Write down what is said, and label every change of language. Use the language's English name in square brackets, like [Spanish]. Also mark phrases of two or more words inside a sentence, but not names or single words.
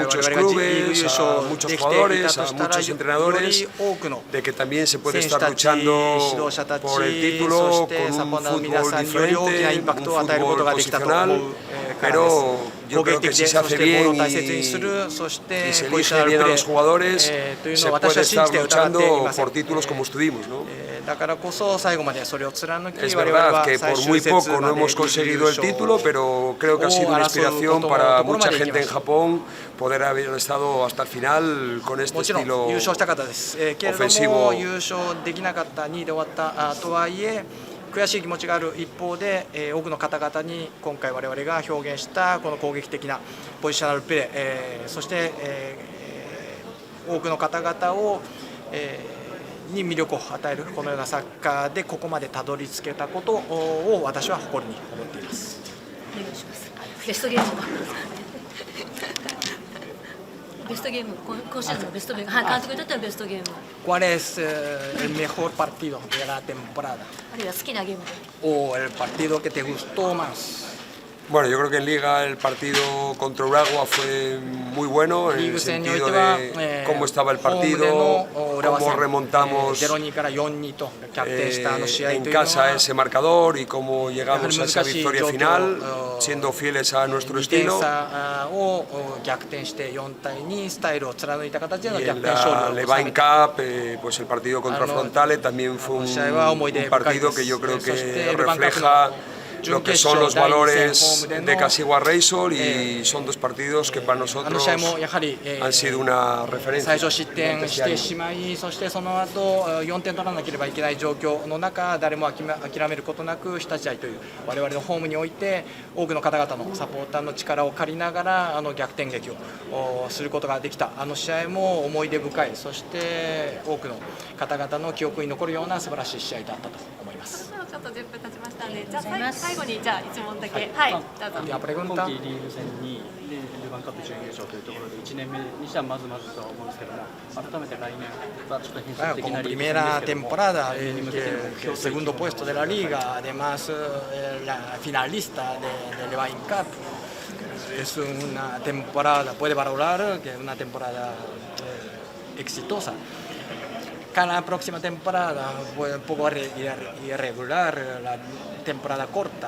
[Spanish] muchos clubes, a muchos jugadores, a muchos entrenadores, de que también se puede estar luchando por el título con un fútbol diferente, un fútbol posicional, pero yo creo que si se hace bien y se elige bien a los jugadores, se puede estar luchando por títulos como estuvimos, ¿no? Es verdad que por muy poco no hemos conseguido el título, pero creo que ha sido una inspiración para mucha gente en Japón poder haber estado hasta el final con este estilo ofensivo. [Japanese] 悔しい気持ちがある一方で、多くの方々に今回我々が表現したこの攻撃的なポジショナルプレー、そして、多くの方々を、に魅力を与えるこのようなサッカーでここまでたどり着けたことを私は誇りに思っています。お願いします。ベストゲームはベストゲーム、今シーズンのベストゲーム、監督にとってのベストゲーム。 [Spanish] ¿Cuál es el mejor partido de la temporada? [Japanese] あるいは好きなゲーム。 [Spanish] O el partido que te gustó más. Bueno, yo creo que en Liga el partido contra Urawa fue muy bueno en el sentido de cómo estaba el partido, cómo remontamos en casa ese marcador y cómo llegamos a esa victoria final, siendo fieles a nuestro estilo. Y en la Levain Cup, pues el partido contra Frontale también fue un partido que yo creo que refleja lo que son los valores de Kashiwa Reysol y son dos partidos que para nosotros han sido una referencia. [Japanese] 最初失点してしまい、そしてその後4点取らなければいけない状況の中、誰も諦めることなく日立大という我々のホームにおいて多くの方々のサポーターの力を借りながら逆転劇をすることができた。あの試合も思い出深い、そして多くの方々の記憶に残るような素晴らしい試合だったと思います。ちょっと10分経ちましたので、じゃあ最後にじゃあ1問だけ、はい、どうぞ。今季リーグ戦にルヴァンカップ準優勝というところで1年目にしてはまずまずとは思うんですけども、改めて来年はちょっと変則的なリーグ戦ですけども、 [Spanish] temporada, el segundo puesto de la liga, además la finalista de Levain Cup. Es una temporada, puede valorar que es una temporada exitosa. Cada próxima temporada fue un poco irregular, la temporada corta.